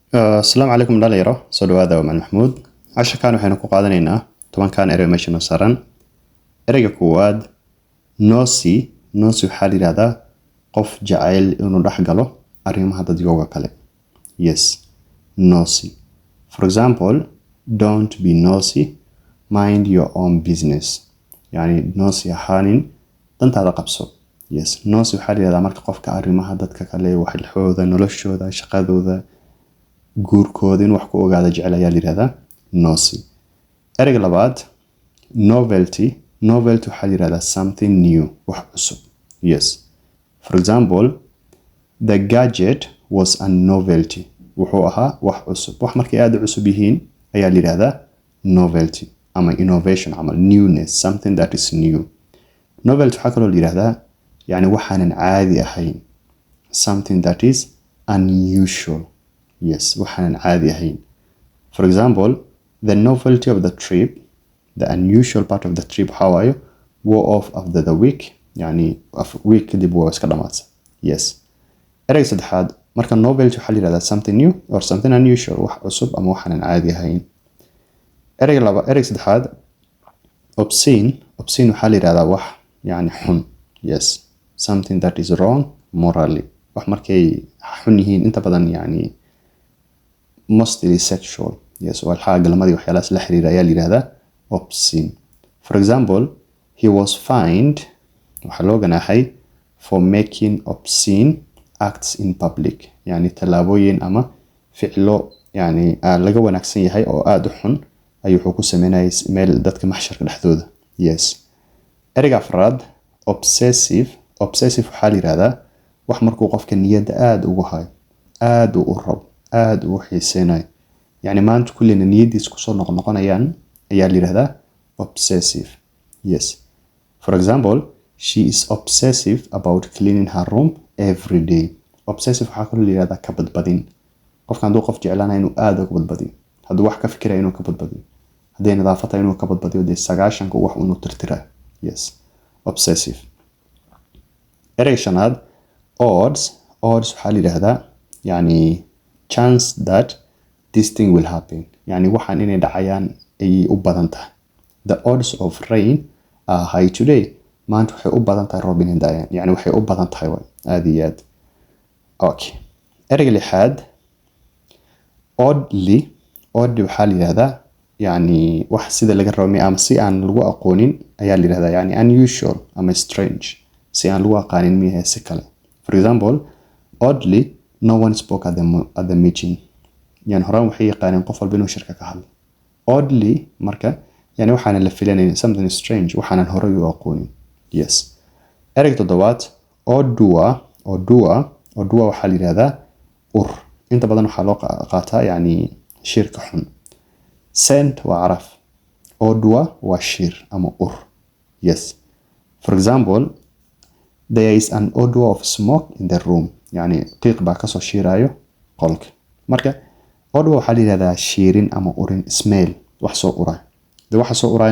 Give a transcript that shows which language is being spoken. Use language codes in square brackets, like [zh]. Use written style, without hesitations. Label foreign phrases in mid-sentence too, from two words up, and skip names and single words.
[so] Asalaamu calaykum dhalinyaro soo dhawaada waa Maxamuud casharkan waxaynu ku qaadanaynaa 10kan erey meesha noo saaran ereyga koowaad nosy waxaa la yiraahdaa qof jacayl inuu dhex galo arrimaha dadka kale [en] yes nosy for example don't be nosy mind your own business [so] yani nosy ahaanin dantaada qabso [en] yes nosy [so] waxaa la yiraahdaa marka qofka arrimaha dadka kale waxilxooda noloshooda shaqadooda guurkooda in wax ku ogaada jecel ayaa la yiraahdaa nosy ereyga labaad novelty waxaa la yiraahdaa [en] something new [so] wax cusub [en] yes for example the gadget was a novelty [so] wuxuu ahaa wax cusub wax markay aad u cusub yihiin ayaa la yiraahdaa novelty ama innovation ama [en] newness something that is new novelty [so] waxaa kaloo la yiraahdaa yani waxaanan caadi ahayn [en] something that is unusual yes [so] waxaanan caadi ahayn [en] for example the novelty of the trip the unusual part of the trip how are you wore off after the week [so] yani week kadib waa iska dhamaatay yes ereyga saddexaad marka novelty waxaa la yiraahdaa [en] something new or something unusual [so] wax cusub ama waxaanan caadi ahayn ereyga saddexaad obscene waxaa la yiraahdaa wax yani xun yes [en] something that is wrong morally [so] wax markay xun yihiin inta badan yani [en] mostly sexual yes [so] walxaa galmadii waxyaalahaas la xiriira ayaa la yiraahdaa obscene [en] for example he was fined [so] waxaa loo ganaaxay [en] for making obscene acts in public [so] yani talaabooyin ama ficilo yani laga wanaagsan yahay oo aad u xun ayuu wuxuu ku sameynayay meel dadka maxsharka dhexdooda yes ereyga afraad obsessive waxaa la yiraahdaa wax markuu qofka niyadda aad ugu hayo aad u rabo aad u xiiseenay yani maanta kullina niyadiis ku soo noqonayaan ayaa la yiraahdaa obsessive [en] yes for example she is obsessive about cleaning her room every day obsessive [so] waxaa kaloo la yiraahdaa ka badbadin qofka hadduu qof jeclaanayo inuu aad uga badbadiyo hadduu wax ka fikirayo inuu ka badbadiyo haddii nadaafada inuu ka badbadiyo dee 9 wax inuu tirtirayo [en] yes obsessive [so] ereyga shanaad odds waxaa la yiraahdaa yani [en] chance that this thing will happen [so] yani waxaan inay dhacayaan ay u badan tahay [en] the odds of rain are high today [so] maanta waxay u badan tahay roob inay dhacayaan yani waxay u badan tahay aad iyo aad okay ereyga lixaad oddly waxaa la yiraahdaa yani wax sida laga rabo ama si aan lagu aqoonin ayaa la yiraahdaa yani unusual ama strange si aan lagu aqaanin miyaha si kale [en] for example oddly no one spoke at the meeting [so] yani horaan waxay yaqaaneen qof walba inuu shirka ka hadlo oddly marka yani waxaan la filanaynin [en] something strange [so] waxaanan horay u aqoonin yes ereyga toddobaad odua waxaa la yiraahdaa ur inta badan waxaa loo qaataa yani shirka xun scent waa caraf odua waa shir ama ur [en] yes for example there is an odor of smoke in the room [so] yani qiiq baa kasoo shiirayo qolka marka odor waxaa la yiraahdaa shiirin ama urin smell wax soo uray de waxa soo urayna